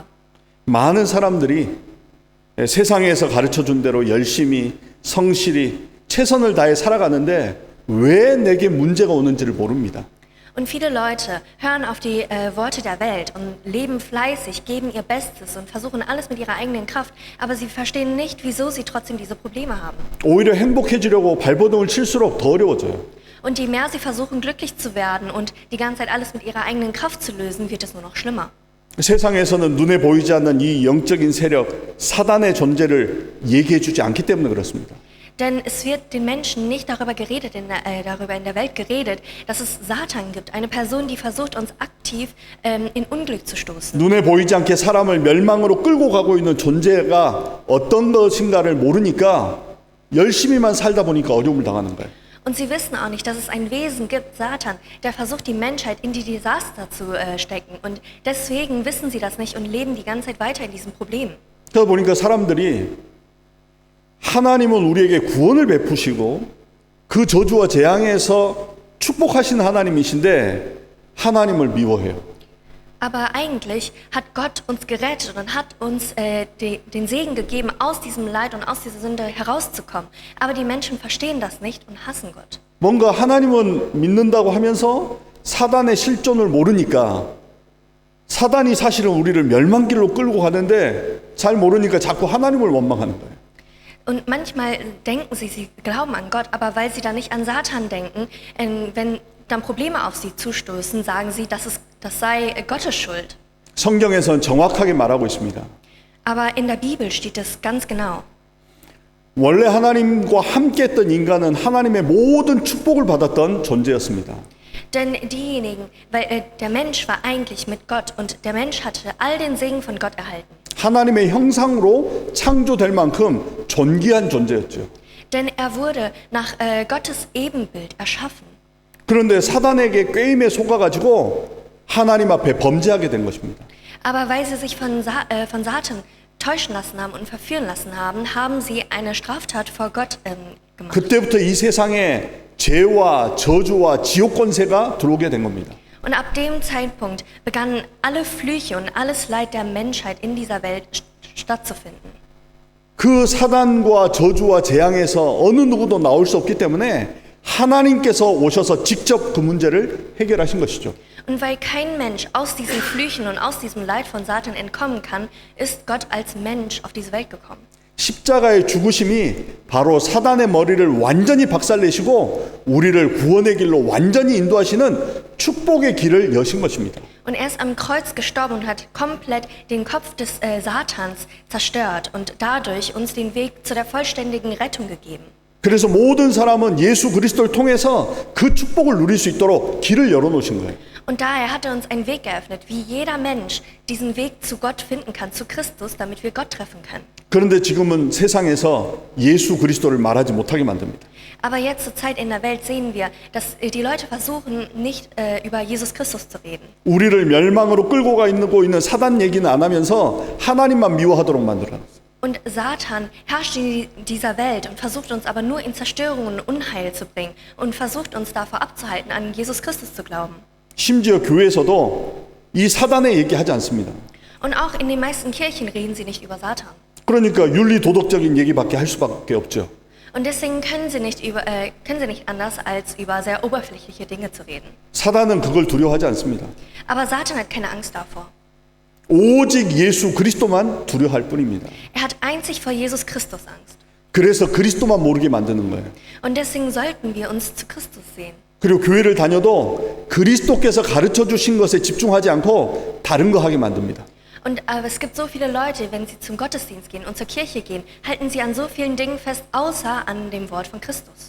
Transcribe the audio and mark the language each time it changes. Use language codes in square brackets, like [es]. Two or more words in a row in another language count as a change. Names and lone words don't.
[ko] 많은 사람들이 세상에서 가르쳐준 대로 열심히 성실히 최선을 다해 살아가는데 왜 내게 문제가 오는지를 모릅니다. [de] Und viele Leute hören auf die Worte der Welt und leben fleißig, geben ihr Bestes und versuchen alles mit ihrer eigenen Kraft, aber sie verstehen nicht, wieso sie trotzdem diese Probleme haben. [ko] 오히려 행복해지려고 발버둥을 칠수록 더 어려워져요. [de] Und je mehr sie versuchen, glücklich zu werden und die ganze Zeit alles mit ihrer eigenen Kraft zu lösen, wird es nur noch schlimmer. [ko] 세상에서는 눈에 보이지 않는 이 영적인 세력, 사단의 존재를 얘기해 주지 않기 때문에 그렇습니다. [de] Denn es wird den Menschen nicht darüber in der Welt geredet, dass es Satan gibt, eine Person, die versucht, uns aktiv in Unglück zu stoßen. [ko] 눈에 보이지 않게 사람을 멸망으로 끌고 가고 있는 존재가 어떤 것인가를 모르니까 열심히만 살다 보니까 어려움을 당하는 거예요. [de] Und sie wissen auch nicht, dass es ein Wesen gibt, Satan, der versucht, die Menschheit in die Desaster zu stecken. Und deswegen wissen sie das nicht und leben die ganze Zeit weiter in diesem Problem. [ko] 그러다 보니까 사람들이 하나님은 우리에게 구원을 베푸시고 그 저주와 재앙에서 축복하신 하나님이신데 하나님을 미워해요. [de] Aber eigentlich hat Gott uns gerettet und hat uns den Segen gegeben, aus diesem Leid und aus dieser Sünde herauszukommen. Aber die Menschen verstehen das nicht und hassen Gott. [ko] 뭔가 하나님은 믿는다고 하면서 사단의 실존을 모르니까 사단이 사실은 우리를 멸망길로 끌고 가는데 잘 모르니까 자꾸 하나님을 원망하는 거예요. [de] Und manchmal denken sie glauben an Gott, aber weil sie da nicht an Satan denken, wenn dann Probleme auf sie zustoßen, sagen sie, das sei Gottes Schuld. [ko] 성경에선 정확하게 말하고 있습니다. [de] Aber in der Bibel steht es ganz genau. [ko] 원래 하나님과 함께했던 인간은 하나님의 모든 축복을 받았던 존재였습니다. [de] Denn der Mensch war eigentlich mit Gott und der Mensch hatte all den Segen von Gott erhalten. [ko] 하나님의 형상으로 창조될 만큼 존귀한 존재였죠. [de] Denn er wurde nach Gottes Ebenbild erschaffen. [ko] 그런데 사단에게 꾀임에 속아가지고 하나님 앞에 범죄하게 된 것입니다. [de] Aber weil sie sich von Satan täuschen lassen haben und verführen lassen haben, haben sie eine Straftat vor Gott gemacht. [ko] 그때부터 이 세상에 죄와 저주와 지옥 권세가 들어오게 된 겁니다. [de] Und ab dem Zeitpunkt begannen alle Flüche und alles Leid der Menschheit in dieser Welt stattzufinden. [ko] 그 사단과 저주와 재앙에서 어느 누구도 나올 수 없기 때문에 하나님께서 오셔서 직접 그 문제를 해결하신 것이죠. [de] Und weil kein Mensch aus diesen Flüchen und aus diesem Leid von Satan entkommen kann, ist Gott als Mensch auf diese Welt gekommen. [ko] 십자가의 죽으심이 바로 사단의 머리를 완전히 박살내시고 우리를 구원의 길로 완전히 인도하시는 축복의 길을 여신 것입니다. [de] Und er ist am Kreuz gestorben und hat komplett den Kopf des Satans zerstört und dadurch uns den Weg zu der vollständigen Rettung gegeben. [ko] 그래서 모든 사람은 예수 그리스도를 통해서 그 축복을 누릴 수 있도록 길을 열어놓으신 거예요. [de] Und daher hat er uns einen Weg geöffnet, wie jeder Mensch diesen Weg zu Gott finden kann, zu Christus, damit wir Gott treffen können. [ko] 그런데 지금은 세상에서 예수 그리스도를 말하지 못하게 만듭니다. [de] Aber jetzt zur Zeit in der Welt sehen wir, dass die Leute versuchen, nicht über Jesus Christus zu reden. [ko] 우리를 멸망으로 끌고 가고 있는 사단 얘기는 안 하면서 하나님만 미워하도록 만들어놨어요. [de] Und Satan herrscht in dieser Welt und versucht uns aber nur in Zerstörung und Unheil zu bringen und versucht uns davor abzuhalten, an Jesus Christus zu glauben. [ko] 심지어 교회에서도 이 사단의 얘기하지 않습니다. [de] Und auch in den meisten Kirchen reden sie nicht über Satan. [ko] 그러니까 윤리 도덕적인 얘기밖에 할 수밖에 없죠. [de] Und deswegen können sie nicht anders, als über sehr oberflächliche Dinge zu reden. [ko] 사단은 그걸 두려워하지 않습니다. [de] Aber Satan hat keine Angst davor. [ko] 오직 예수 그리스도만 두려워할 뿐입니다. [de] Er hat einzig vor Jesus Christus Angst. [ko] 그래서 그리스도만 모르게 만드는 거예요. [de] Und deswegen sollten wir uns zu Christus sehen. [ko] 그리고 교회를 다녀도 그리스도께서 가르쳐 주신 것에 집중하지 않고 다른 거 하게 만듭니다. [de] Und aber es gibt so viele Leute, wenn sie zum Gottesdienst gehen und zur Kirche gehen, halten sie an so vielen Dingen fest, außer an dem Wort von Christus.